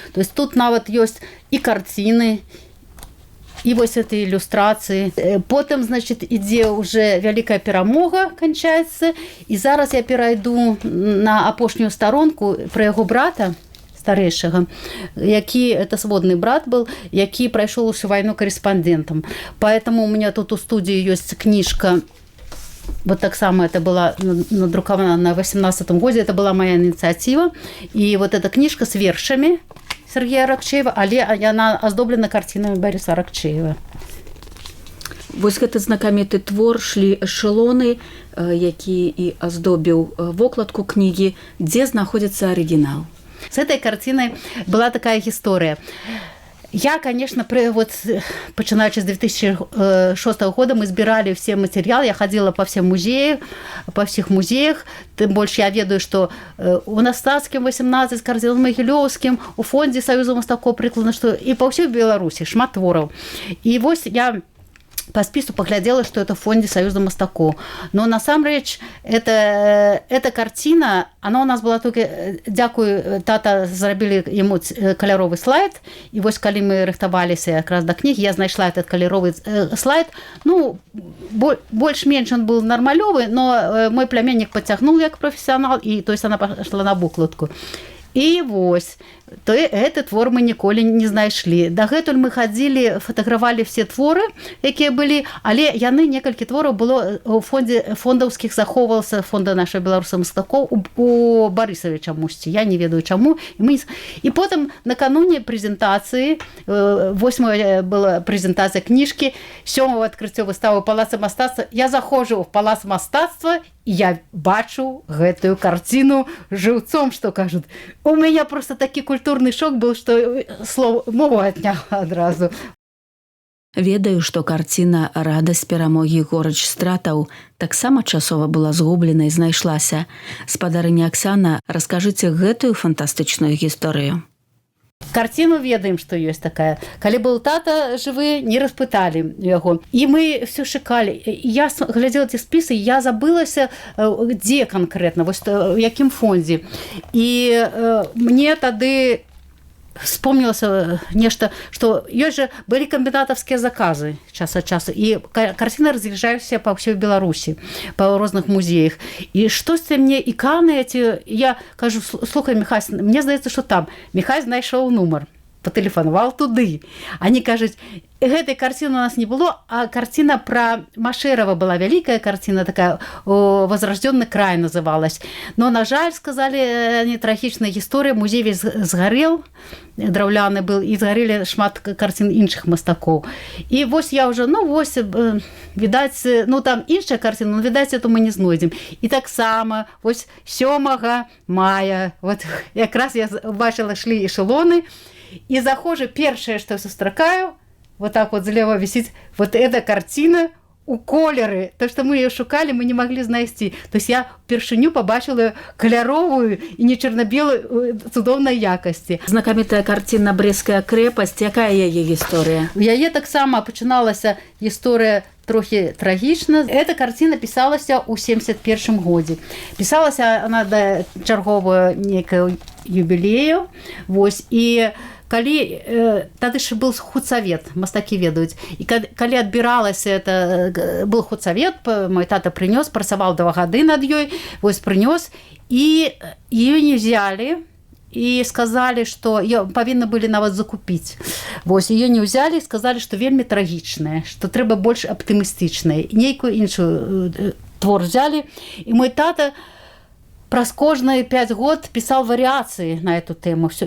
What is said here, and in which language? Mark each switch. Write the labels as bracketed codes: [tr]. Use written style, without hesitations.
[be] То есть тут нават ёсць і карціны, і вось этой ілюстрацыі. Потым, значит, ідзе уже вялікая перамога, канчаецца, і зараз я перайду на апошнюю старонку пра яго брата старэйшага, які, это сводны брат был, які прайшоў усю вайну корэспандэнтам. [ru] Поэтому у меня тут у студии ёсць кніжка, вот так само это была надрукована на 18-м году, это была моя инициатива, и вот эта книжка с вершами Сергея Аракчеева, [be] але яна аздоблена [ru] картинами Бориса Аракчеева. [be] Вось гэты знакаміты твор шлі эшелоны, які і аздобіў вокладку кнігі, дзе знаходзіцца арыгінал. [ru] С этой картиной была такая история. Я, конечно, начиная с 2006 года мы собирали все материалы, я ходила по всем музеям, по всех музеях, тем больше я ведаю, что у Настацкім 18, Кардинал Могилёўскім, у фонде Союза мастакоў прыкладна, что и по всей Беларуси [be] шмат твораў. [ru] И вот я по списку поглядела, что это в фонде Союза мастакоў. Но на самом деле эта картина, она у нас была только, дякую, [be] тата зрабілі ему каляровый слайд, [ru] и вот [be] калі мы рыхтаваліся [ru] как раз до книги, я знайшла этот каляровый слайд. Ну, больш-менш он был нормалёвый, но мой племянник подтягнул как профессионал, и то есть она пошла на букладку. [be] И вось, то этот твор мы ніколі не знайшлі. Дагэтуль мы хадзілі, фатагравалі все творы, якія былі, але яны некалькі твораў было у фонде фондаўскіх захоўвалася, фонда нашай беларусаў мастакоў у Барысаве чамусьці, я не ведаю чаму. І потым накануне прэзентацыі, 8-я была прэзентацыя кніжкі, 7-го адкрыццё выставы Палаца мастацтва, я заходжу в Палац мастацтва, і я бачу гэтую карціну жыўцом, што кажуць. [ru] У меня просто [be] такі культурны шок был, што мову адняла адразу. Ведаю, што карціна «Радасць перамогі горыч стратаў» таксама часова была згублена і знайшлася. Спадарыня Аксана, раскажыце гэтую фантастычную гісторыю. Картину ведаем, [ru] что есть такая. [be] Калі был тата жывы, не распыталі яго. І мы все шукали. Я глядела эти списы, я забылася, дзе конкретно, вось в якім фонде. [ru] І мне тады вспомнилось нечто, что ёсць же были комбинатовские заказы час от часу, и картины разъезжаются по всей Беларуси, по разных музеях. И что-то мне иканы эти, я кажу, слухай, Михай, мне здаецца, что там. [be] Михай знайшоў нумар, патэлефанаваў туды. Они кажуць, гэтай карціны у нас не было, а картина про Машерова была, вялікая картина такая, «Возрожденный край» называлась. Но, на жаль, сказали, они трагічная гісторыя, музей весь згарэл, драўляны был, і згарэлі шмат карцін іншых мастакоў. І вось я уже, відаць, там іншая карціна, но, відаць, эту мы не знойдзем. І таксама, вось 7 мая, вот якраз я бачила, шлі эшелоны, і захожу, першае, што сустракаю, [ru] вот так вот слева висит вот эта картина [be] у колеры. [ru] То, что мы ее шукали, мы не могли знайсці. То есть я впершыню побачила каляровую и не черно-белую цудоўнай якасці. [be] Знакамітая карціна «Брэсцкая крэпасць», якая яе гісторыя? У яе таксама пачыналася гісторыя трохи трагічна. [ru] Эта картина писалася у 71 годзе. Писалася она да чарговую некую юбілею. [be] Вось, і калі тады ж был худсавет, мастакі ведаюць, і калі адбіралася, это был худсавет, мой тата прынёс, працаваў 2 гады над ёй, вось прынёс, [ru] і ее не взяли, і сказали, [be] што павінны былі нават закупіць. Вось, ее не взяли, сказали, што вельмі трагічная, што трэба больш аптымістычная. Нейкую іншую твор взяли, і мой тата праз кожные 5 год писал вариации на эту тему.